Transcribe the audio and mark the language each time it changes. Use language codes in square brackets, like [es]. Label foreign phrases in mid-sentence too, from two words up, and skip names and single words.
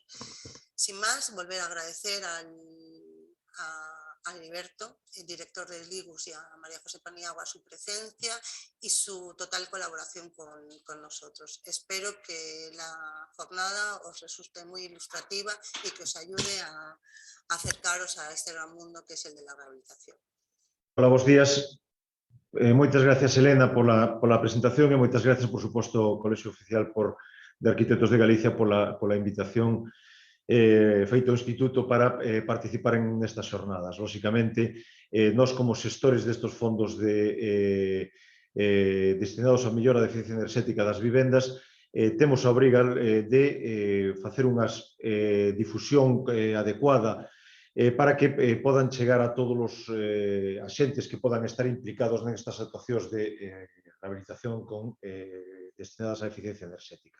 [es] Sin más, volver a agradecer a Heriberto, el director del IGUS, y a María José Paniagua su presencia y su total colaboración con nosotros. Espero que la jornada os resulte muy ilustrativa y que os ayude a acercaros a este gran mundo que es el de la rehabilitación. Hola, [gl] bons días. Moitas gracias, Elena, pola presentación, e moitas gracias, por suposto, ao Colexio Oficial de Arquitectos de Galicia pola invitación feito ao Instituto para participar en estas xornadas. Lóxicamente, nós como xestores destes fondos destinados á mellora da eficiencia enerxética das vivendas, temos a obriga de facer unha difusión adecuada para que podan chegar a todos os axentes que podan estar implicados nestas actuacións de rehabilitación destinadas á eficiencia enerxética.